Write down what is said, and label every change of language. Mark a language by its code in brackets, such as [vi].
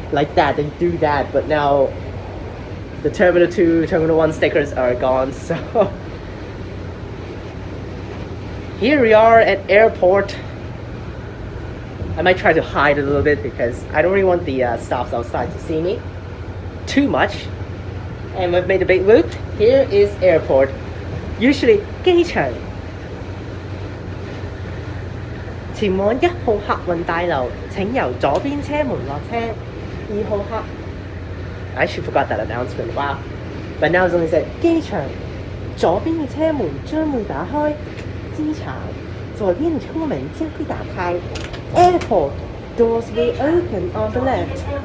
[en] Like that, they do that, but now the Terminal 2, Terminal 1 stickers are gone, so here we are at airport. I might try to hide a little bit because I don't really want the staffs outside to see me too much. And we've made a big loop. Here is airport. Usually [yue] 機場前往1號客運大樓，請由左邊車門落車。 2號客 [en] I actually forgot that announcement. Wow. But now it's only said [yue] 機場左邊嘅車門將會打開，機場左邊嘅車門將會打開。 [en] Airport doors will open on the left.